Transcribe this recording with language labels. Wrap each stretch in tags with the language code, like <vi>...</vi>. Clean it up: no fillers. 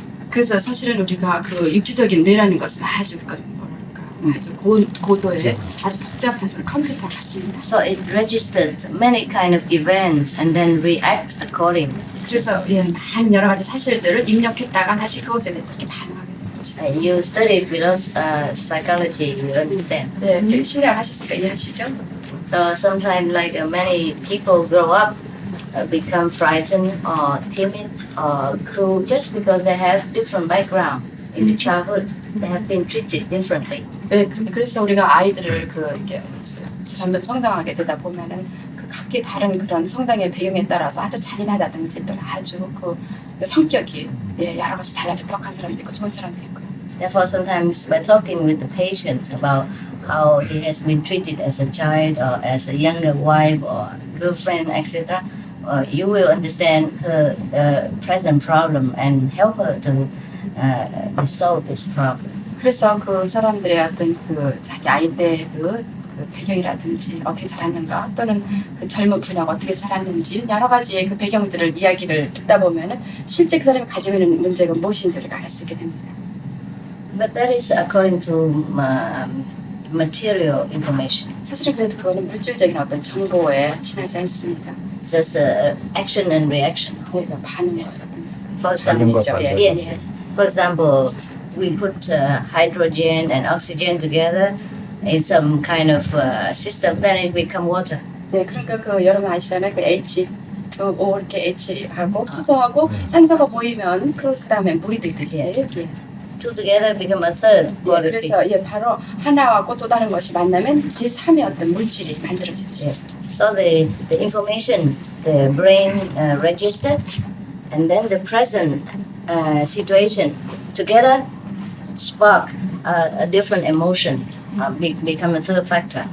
<ko>그래서 사실은 우리가 그 육체적인 뇌라는 것은 아주 아주 고도의 아주 복잡한 컴퓨터 같습니다.</ko> <en>So it registers many kind of events and then react according.</en> <ko>그래서 예, 많은 여러 가지 사실들을 입력했다가 다시 그것에 대해서 이렇게 반응하게 되는 거죠.</ko> <en>You study psychology, you understand.</en> <ko>네, 신뢰를 하셨으니까 이해하시죠?</ko> <en>So sometimes, like many people grow up, become frightened or timid or cruel just because they have different background in the childhood. They have been treated differently.</en> <ko>네, 그래서 우리가 아이들을 이게 점점 성장하게 되다 보면은 그 각기 다른 그런 성장의 배경에 따라서 아주 잔인하다든지 또 아주 그 성격이 여러 가지 달라져 부악한 사람도 있고 좋은 사람도 있고요.</ko> <en>Therefore, sometimes by talking with the patient about how he has been treated as a child or as a younger wife or girlfriend, etc., you will understand her present problem and help her to resolve this problem.</en> <ko>그래서 그 사람들의 어떤 그 자기 아이 때 그 배경이라든지 어떻게 자랐는가 또는 그 젊은 분야가 어떻게 살았는지 여러 가지의 그 배경들을 이야기를 듣다 보면은 실제 그 사람이 가지고 있는 문제가 무엇인지를 알 수 있게 됩니다.</ko> <en>But that is according to material information.</en> <ko>사실은 그래도 그거는 물질적인 어떤 정보에 지나지 않습니다.</ko> <en>It's just action and reaction.</en> <ko>반응의</ko> <en>For example, yes. For example, we put hydrogen and oxygen together in some kind of system, then it become water.</en> <ko>네, 그러니까 그 여러분 아시잖아요. 그 H2O 이렇게 H하고 수소하고 산소가 보이면 그 다음에 물이 되듯이.</ko> <en>Two together become a third quality.</en> <ko>그래서 바로 하나하고 또 다른 것이 만나면 제3의 어떤 물질이 만들어지듯이.</ko> <en>So the information the brain registered, and then the present situation together spark a different emotion, become a third factor.</en>